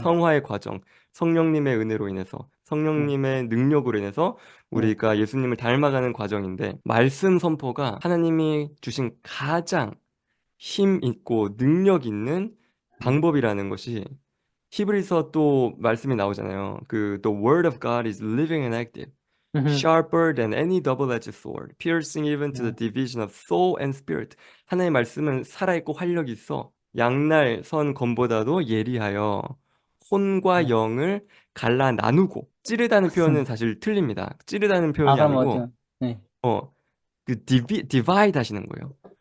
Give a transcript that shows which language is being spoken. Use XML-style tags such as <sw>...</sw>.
<ko>성화의 과정, 성령님의 은혜로 인해서 네, 성령님의 능력으로 인해서 네, 우리가 예수님을 닮아가는 과정인데 말씀 선포가 하나님이 주신 가장 힘 있고 능력 있는 네. 방법이라는 것이 히브리서 또 말씀이 나오잖아요.</ko> <en>그 The word of God is living and active, 음흠, sharper than any double-edged sword, piercing even to the 네, division of soul and spirit.</en> <ko>하나님의 말씀은 살아있고 활력이 있어 양날 선 검보다도 예리하여 혼과 네. 영을 갈라 나누고 찌르다는 표현은 사실 틀립니다. 찌르다는 아, 표현이 그럼 어떻게, 아니고 네. 그 디바이드 하시는 거예요.</ko>